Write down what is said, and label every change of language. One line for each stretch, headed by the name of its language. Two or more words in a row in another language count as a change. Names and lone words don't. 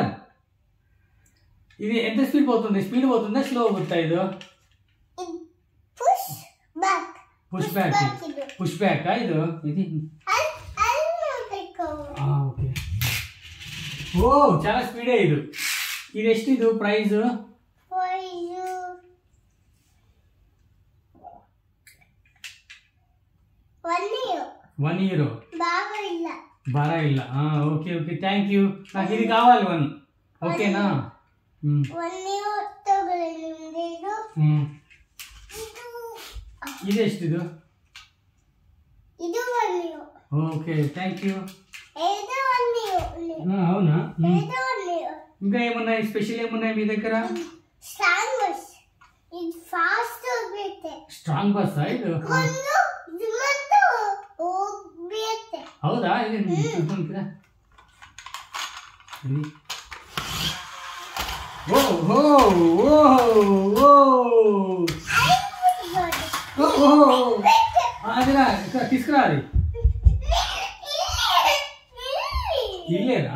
Telugu: ఇది ఎంత స్పీడ్ పోతుంది? స్పీడ్ పోతుందా స్లో పోతుందా? ఇది పుష్ బ్యాక్ ఇది. ఓకే. ఓ చాలా స్పీడే ఇది. ఇది
Kannada: ಎಷ್ಟು ಇದು
Telugu: ప్రైస్? 1 euro. బాగా ಇಲ್ಲ. ఓకే ఓకే, థ్యాంక్ యూ. నాకు ఇది కావాలి 1. ఓకేనా? ఇది
Kannada: ಎಷ್ಟು ಇದು?
Telugu: ఓకే థ్యాంక్ యూ. అవునా? ఇంకా ఏమున్నాయి? స్పెషల్ ఏమున్నాయి మీ దగ్గర? స్ట్రాంగ్ బస్ ఇది.
Kannada: ಹೌದಾ?
Telugu: ಇದು చూద్దాం. ఓహో అదిరా తీసుకురా. అది ఇల్లేరా?